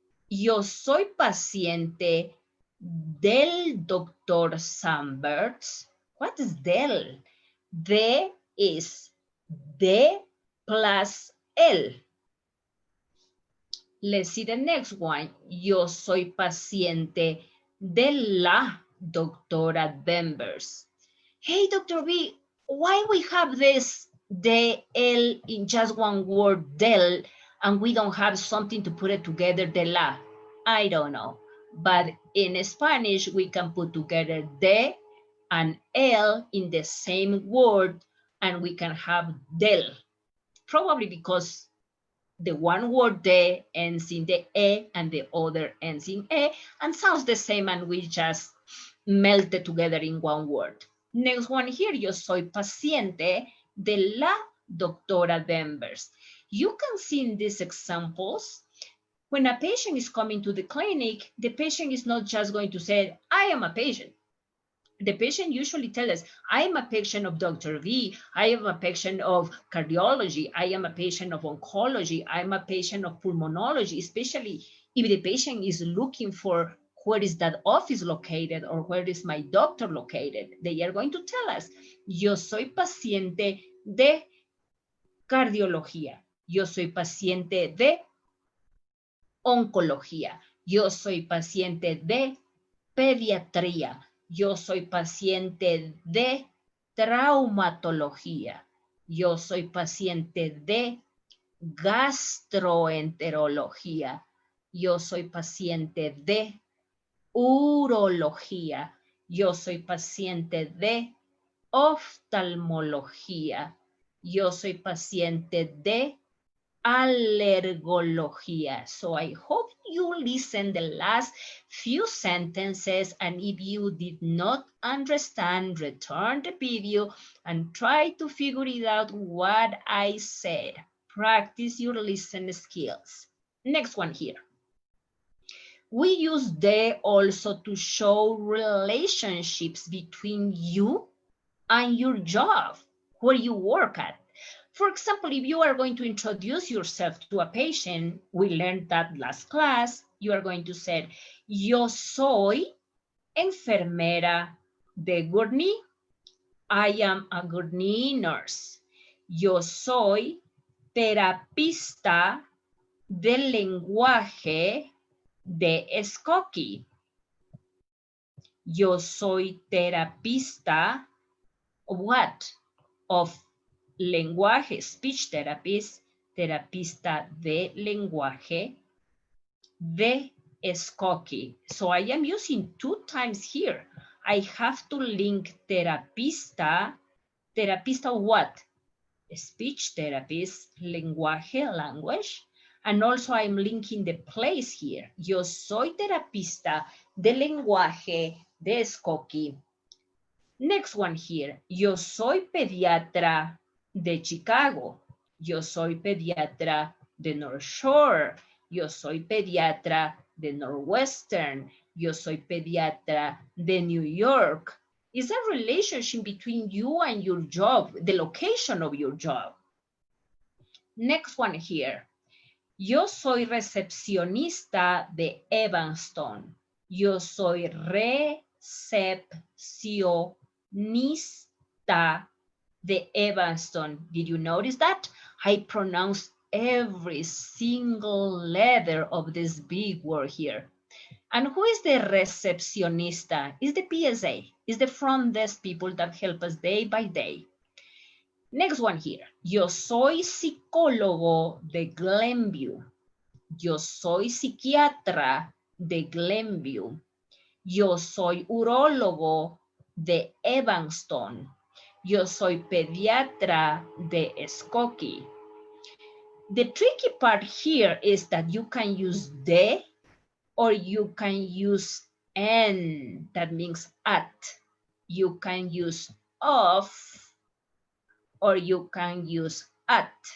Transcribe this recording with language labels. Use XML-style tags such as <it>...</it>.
<es>Yo soy paciente del doctor Samberts.</es> <en>What is del? De is de plus el. Let's see the next one.</en> <es>Yo soy paciente de la doctora Bembers.</es> <en>Hey, Dr. B, why we have this de el in just one word, del, and we don't have something to put it together, de la? I don't know. But in Spanish, we can put together de and el in the same word, and we can have del. Probably because the one word de ends in the e and the other ends in e and sounds the same, and we just melt it together in one word. Next one here,</en> <es>yo soy paciente de la doctora Denvers.</es> <en>You can see in these examples, when a patient is coming to the clinic, the patient is not just going to say, I am a patient. The patient usually tells us, I am a patient of Dr. V, I am a patient of cardiology, I am a patient of oncology, I am a patient of pulmonology, especially if the patient is looking for where is that office located or where is my doctor located. They are going to tell us,</en> <es>yo soy paciente de cardiología, yo soy paciente de oncología, yo soy paciente de pediatría, yo soy paciente de traumatología, yo soy paciente de gastroenterología. Yo soy paciente de urología. Yo soy paciente de oftalmología. Yo soy paciente de allergología.</es> <en>So I hope you listen the last few sentences, and if you did not understand, return the video and try to figure it out what I said. Practice your listening skills. Next one here. We use they also to show relationships between you and your job, where you work at. For example, if you are going to introduce yourself to a patient, we learned that last class, you are going to say,</en> <es>yo soy enfermera de Gurney.</es> <en>I am a Gurney nurse.</en> <es>Yo soy terapista del lenguaje de Skokie. Yo soy terapista</es> <en>of what?</en> <es>Of lenguaje,</es> <en>speech therapist,</en> <es>terapista de lenguaje de Skokie.</es> <en>So I am using 2 times here. I have to link terapista, terapista of what? Speech therapist, lenguaje, language. And also I'm linking the place here.</en> <es>Yo soy terapista de lenguaje de Skokie. Next one here. Yo soy pediatra de Chicago. Yo soy pediatra de North Shore. Yo soy pediatra de Northwestern. Yo soy pediatra de New York.</es> <en>Is a relationship between you and your job, the location of your job. Next one here.</en> <es>Yo soy recepcionista de Evanston. Yo soy recepcionista de Evanston.</es> <en>Did you notice that? I pronounced every single letter of this big word here. And who is the recepcionista? Is the PSA, is the front desk people that help us day by day. Next one here.</en> <es>Yo soy psicólogo de Glenview. Yo soy psiquiatra de Glenview. Yo soy urólogo de Evanston. Yo soy pediatra de Skokie.</es> <en>The tricky part here is that you can use de or you can use en, that means at. You can use of or you can use at.</en>